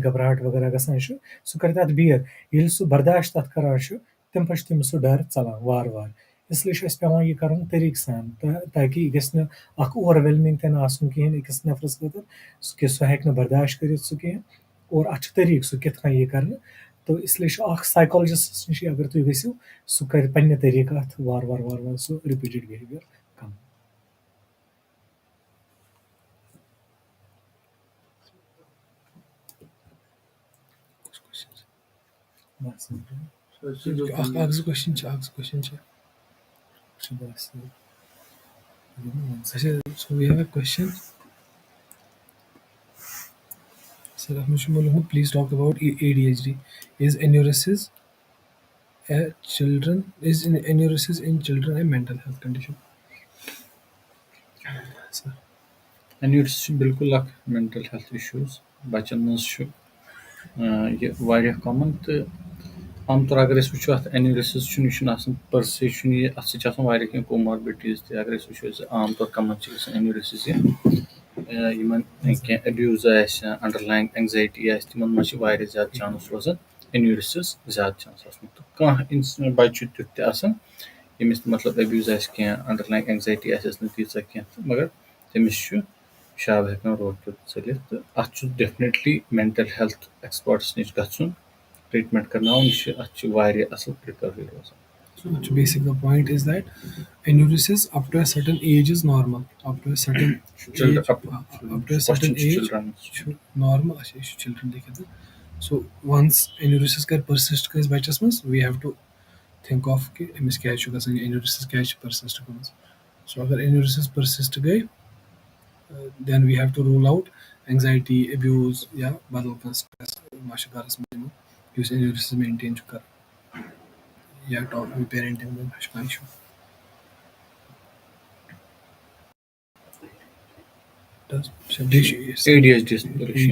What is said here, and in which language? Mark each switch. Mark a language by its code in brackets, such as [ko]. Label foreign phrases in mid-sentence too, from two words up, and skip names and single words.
[ks] گھبراہٹ وغیرہ گژھان چھُ سُہ کرِ تَتھ بِیر ییٚلہِ سُہ برداشت تَتھ کران چھُ تَمہِ پتہٕ چھُ تٔمِس سُہ ڈر ژلان وارٕ وارٕ اسلیے چھُ اَسہِ پیٚوان یہِ کرُن طٔریٖقہٕ سان تاکہِ یہِ گژھِ نہٕ اکھ اوٚور ویلمِنگ تہِ نہٕ آسُن کِہینۍ أکِس نفرس خٲطرٕ کہِ سُہ ہیٚکہِ نہٕ برداشت کٔرِتھ سُہ کینٛہہ اور اَتھ چھُ طٔریٖقہٕ سُہ کِتھ کٔنۍ یہِ کرنہٕ تہٕ اسلیے چھُ اکھ سایکالجِسٹس نِش اگر تُہۍ گٔژھِو سُہ کرِ پننہِ طٔریٖقہٕ اَتھ وارٕ وارٕ سُہ [en] repeated behavior [ks] کم اکھ زٕ کوسچن چھِ [en] so we have a question sir [ks] اَتھ منٛز چھُ یِمو لیوٗکھمُت [en] please talk about ADHD is enuresis in children a mental health condition sir [ks] एन्यूरिसिस چھُ بالکل اکھ [en] mental health issues [ks] بَچن منٛز چھُ یہِ واریاہ کامن تہٕ عام طور اگر أسۍ وٕچھو اَتھ اٮ۪نیوٗرِسِس چھُنہٕ یہِ چھُنہٕ آسان پٔر سے چھُنہٕ یہِ اَتھ سۭتۍ چھِ آسان واریاہ کینٛہہ کوماربِڈیٖز تہِ اگر أسۍ وٕچھو عام طور کَمن چھِ گژھان اٮ۪نیوٗرِسِس یِمن کینٛہہ ایبیوٗز آسہِ یا [en] underlying anxiety [ks] آسہِ تِمن منٛز چھِ واریاہ زیادٕ چانٕس روزان اٮ۪نیوٗرِسِس زیادٕ چانٕس آسنُک تہٕ کانٛہہ بَچہِ چھُ تیُتھ تہِ آسان ییٚمِس مطلب ایبیوٗز آسہِ کینٛہہ [en] underlying anxiety [ks] آسٮ۪س نہٕ تیٖژاہ کینٛہہ تہٕ مگر تٔمِس چھُ شب ہٮ۪کان روکِتھ ژٔلِتھ تہٕ اَتھ چھُ ڈیفنِٹلی [en] mental health experts [ks] نِش گژھُن ٹریٖٹمنٹ کرناوُن یہِ چھُ اَتھ چھُ واریاہ اَصٕل رِکوری روزان [en] So basic the point is that enuresis up to a certain age is normal. Up to a certain age normal. Children so once enuresis can persist [ks] کٲنٛسہِ بَچس منٛز [en] we have to think of [ks] کہِ أمِس کیازِ چھُ گژھان یہِ enuresis کیازِ چھُ persist گٔمٕژ so اگر [en] enuresis persist [ks] گٔے [en] then we have to rule out anxiety abuse [ks] یا بدل کانٛہہ سٹرٛٮ۪س ما چھُ گرس منٛز یِمن یُس أمِس مینٹین چھُ کران یا پیرنٹِنٛگ منٛز ما چھُ کانٛہہ اِشوٗ. بیٚیہِ چھُ ADHD یَس مُتعلِق چھُ